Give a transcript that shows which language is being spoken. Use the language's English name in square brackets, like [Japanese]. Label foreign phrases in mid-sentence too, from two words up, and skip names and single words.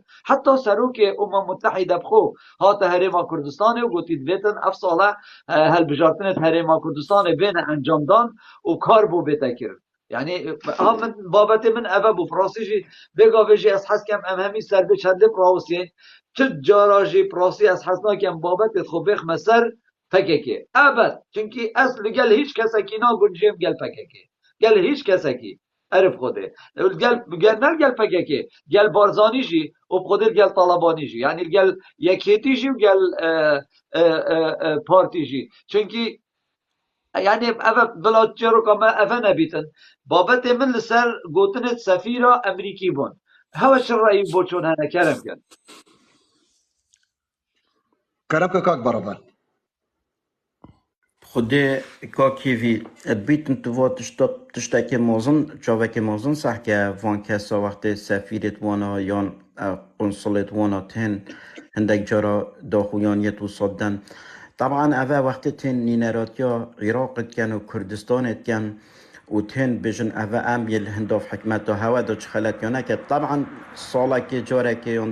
[Kurdish] Heta serokê Umma Mutehîde xwe hate Herêma Kurdistanê û gotî divêtin ev sala helbijartinê Herêma Kurdistanê bêne encamdan û kar bû bête kirin. Yani min babetê min ev e bû. Pirasî jî vêgavê jî ez hes kem em hemî ser bê çendê pirawîsên çi cara jî pirasî ez hes nakim babetê xwe bêxme ser PKK. Evet. Çünkü ez li gel hiç kesekî nagunjêm gel PKK. Gel hiç kesekî. Erif xwedê. Gel gel PKK. Gel Barzanî jî û xwedê gel Talibanî jî. Yani gel yekêtî jî û gel partî jî. Çünkü yani ev bila çêroka me ev nebîtin. Babetê min li ser gotinê sefîra Emerîkî bûn. Hewe çi reyî bo çûn hene kerem kin. Kerem ke kak beraber. خودی کاکیوی بیتن تو وقت تشتکی موزن جاوکی موزن سح که وان کسا وقتی سفیرت وانا یا قنصلت وانا تن هندک جارا داخویانیت و صدن طبعا اوه وقتی تن نینرات یا عراقت کن و کردستانت کن و تن بجن اوه امیل هنداف حکمت دا هوا دا چخلت یا نکد طبعا سالا که جاره که یا